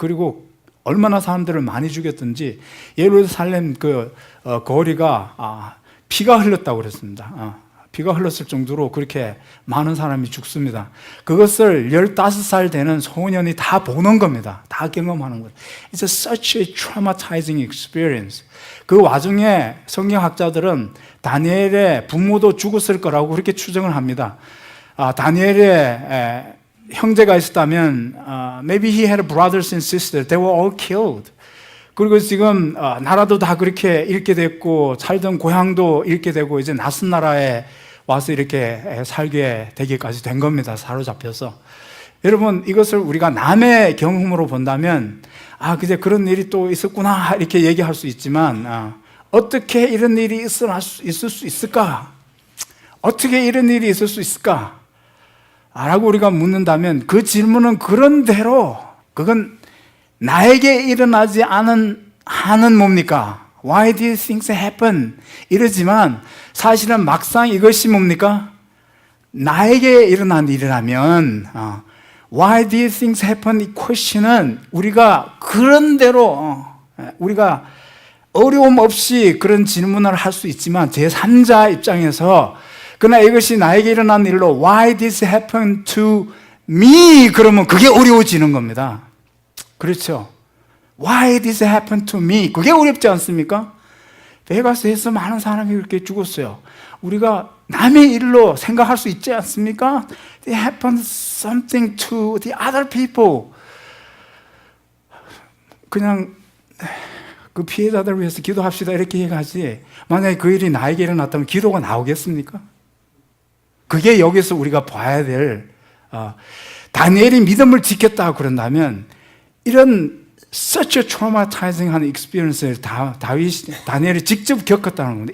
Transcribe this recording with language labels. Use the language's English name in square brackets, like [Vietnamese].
[Korean] 그리고 얼마나 사람들을 많이 죽였든지 예루살렘 그 거리가 피가 흘렀다고 그랬습니다. 피가 흘렀을 정도로 그렇게 많은 사람이 죽습니다. 그것을 15살 되는 소년이 다 보는 겁니다. 다 경험하는 거예요. [English] It's such a traumatizing experience. [Korean] 그 와중에 성경학자들은 다니엘의 부모도 죽었을 거라고 그렇게 추정을 합니다. 다니엘의 형제가 있었다면 [English] maybe he had brothers and sisters. They were all killed. [Korean] 그리고 지금 나라도 다 그렇게 잃게 됐고 살던 고향도 잃게 되고 이제 낯선 나라에 와서 이렇게 살게 되기까지 된 겁니다. 사로잡혀서. 여러분 이것을 우리가 남의 경험으로 본다면 그제 그런 일이 또 있었구나 이렇게 얘기할 수 있지만 어떻게 이런 일이 있을 수 있을까? 어떻게 이런 일이 있을 수 있을까? 라고 우리가 묻는다면 그 질문은 그런대로 그건 나에게 일어나지 않은 한은 뭡니까? [English] Why these things happen? [Korean] 이러지만 사실은 막상 이것이 뭡니까? 나에게 일어난 일이라면 [English] Why these things happen? [Korean] 이 question은 우리가 그런대로 우리가 어려움 없이 그런 질문을 할 수 있지만 제3자 입장에서 그러나 이것이 나에게 일어난 일로 [English] Why this happened to me? [Korean] 그러면 그게 어려워지는 겁니다. 그렇죠? [English] Why this happened to me? [Korean] 그게 어렵지 않습니까? 베가스에서 많은 사람이 그렇게 죽었어요. 우리가 남의 일로 생각할 수 있지 않습니까? [English] It happened something to the other people. [Korean] 그냥 그 피해자들을 위해서 기도합시다 이렇게 얘기하지 만약에 그 일이 나에게 일어났다면 기도가 나오겠습니까? 그게 여기서 우리가 봐야 될 다니엘이 믿음을 지켰다고 그런다면 이런 such a traumatizing 한 experience를 다니엘이 직접 겪었다는 겁니다.